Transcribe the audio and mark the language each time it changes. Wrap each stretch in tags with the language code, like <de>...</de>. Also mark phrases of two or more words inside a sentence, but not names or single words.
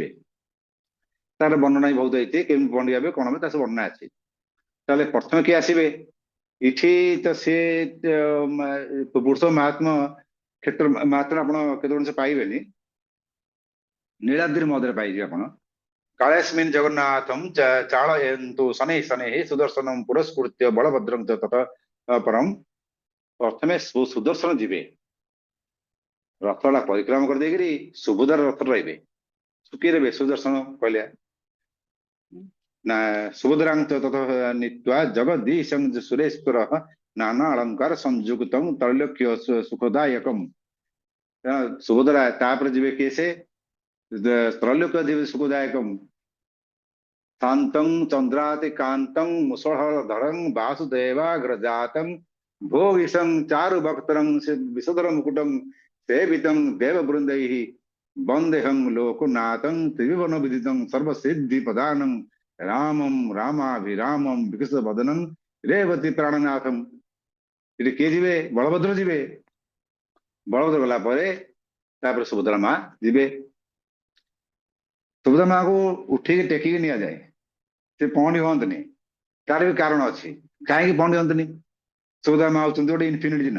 <or>ତାର ବର୍ଣ୍ଣନା ବି ବହୁତ ହେଇଛି, କେମିତି ପହଣ୍ଡି ହେବେ କଣ হবে ତା ସବୁ ବର୍ଣ୍ଣନା ଅଛି। ତାହେଲେ ପ୍ରଥମେ କିଏ ଆସିବେ? ଏଠି ତ ସେ ପୁରୁଷ ମହାତ୍ମା କ୍ଷେତ୍ର ମାତ୍ର ଆପଣ କେତେ ଜିନିଷ ପାଇବେନି, ନୀଳାଦ୍ରି ମହୋଦୟରେ ପାଇଯିବେ ଆପଣ।</or> <sa>कालेस्मिन् जगन्नाथं चालयन्तु शनैः शनैः सुदर्शनं पुरस्कृत्य बलभद्रं च ततः परं।</sa> <or>प्रथमे सुदर्शन ଯିବେ, ରଥଟା ପରିକ୍ରମା କରିଦେଇକିରି ସୁଭଦ୍ରାର ରଥରେ ରହିବେ। କିଏ ରହିବେ? ସୁଦର୍ଶନ କହିଲେ ନା ସୁଭଦ୍ରାଙ୍କ</or> <sa>ତତଃ ନୀତ୍ୱା ଜଗଦୀଶଂ ସୁରେଶ୍ୱରଃ ନାନା ଅଳଙ୍କାର ସଂଯୁକ୍ତଂ ତ୍ରୈଲୋକ୍ୟ ସୁଖଦାୟକମ୍।</sa> <or>ସୁଭଦ୍ରା ତାପରେ ଯିବେ କିଏ? ସେ ତ୍ରୈଲୋକ୍ୟ ଯିବେ ସୁଖଦାୟକମ୍।</or> <sa>शान्तं चन्द्रातिकान्तं मुसलधरं वासुदेवाग्रजातं भोगिशं चारुभक्तरं विशुधरं मुकुटं सेवितं देववृन्दैः वन्देहं लोकनाथं त्रिभुवन विदितं सर्वसिद्धिप्रदानं रामं रामाभिरामं विकसितवदनं रेवती प्राणनाथं।</sa> <or>ଏଠି କିଏ ଯିବେ? ବଳଭଦ୍ର ଯିବେ। ବଳଭଦ୍ର ଗଲା ପରେ ତାପରେ ସୁଭଦ୍ରା ମା ଯିବେ। ସୁଭଦ୍ରା ମାକୁ ଉଠିକି ଟେକିକି ନିଆଯାଏ, ସେ ପହଣ୍ଡି ହୁଅନ୍ତିନି। ତାର ବି କାରଣ ଅଛି କାହିଁକି ପହଣ୍ଡି ହୁଅନ୍ତିନି। ସୁଭଦ୍ରା ମା ହଉଛନ୍ତି ଗୋଟେ ଇନଫିନିଟ ଚିହ୍ନ।</or>